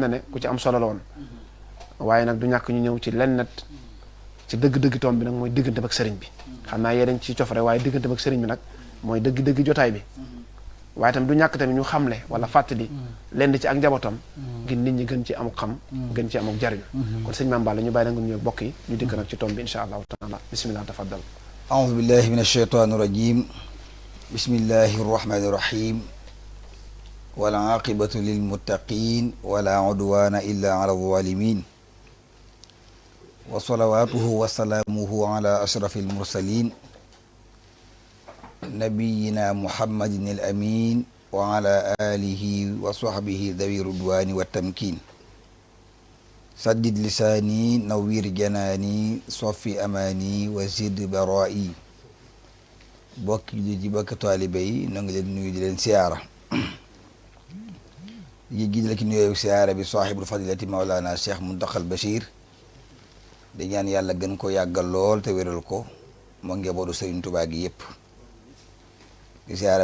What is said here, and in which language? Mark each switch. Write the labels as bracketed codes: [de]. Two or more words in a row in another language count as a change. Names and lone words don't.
[wo] na ne ku ci am solo la woon waaye nag du ñàkk ñu ñëw ci lenn ci dëgg-dëgg tomb bi nag mooy diggante ak sëriñ bi xam naa yee dañ ci cof rek waaye diggante ak sëriñ bi nag mooy dëgg-dëgg jotaay bi waaye tamit du ñàkk tamit ñu xamle wala fàttali lenn ci ak njabootam ngir nit ñi gën ci am xam gën ci am ak jariñu kon sëñ Mame Balla ñu bàyyi la nga nuyu bokk yi ñu dikk nag ci tomb bi [ar] إن شاء الله تعالى بسم الله تفضل أعوذ بالله من الشيطان الرجيم بسم الله الرحمن الرحيم والعاقبة للمتقين ولا عدوان إلا على الظالمين وصلواته وسلامه على أشرف المرسلين نبينا محمد الأمين وعلى آله وصحبه ذوي الرضوان والتمكين سدد لساني نوير جناني صفي أماني وزد برائي [wo] bokk ji bokk taalibe yi ñoo ngi leen nuyu di leen siyaara yi gidal ki nuyoo siyaara bi sahibul fadilati Mawlana Cheikh Muntaqa Bachir di ñaan yàlla gën ko yàggal lool te wéral ko moo njabootu Sëriñ Tuubaa gi yëpp di siyaare